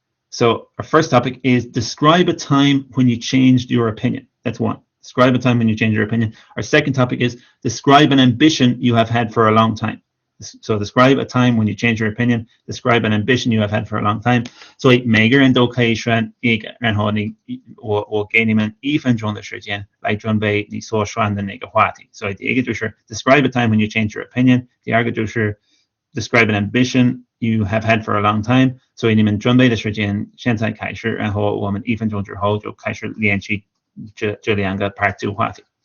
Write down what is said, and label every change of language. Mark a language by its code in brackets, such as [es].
[en] So our first topic is describe a time when you changed your opinion. That's one. Describe a time when you changed your opinion. Our second topic is describe an ambition you have had for a long time. So describe a time when you changed your opinion. Describe an ambition you have had for a long time. [zh] 所以每个人都可以选一个，然后我给你们1分钟的时间来准备你所选的那个话题。所以第一个就是 [en] describe a time when you changed your opinion。 [zh] 第二个就是 [en] describe an ambition you have had for a long time。 [zh] 所以你们准备的时间现在开始，然后我们1分钟之后就开始练习这两个 Part 2话题。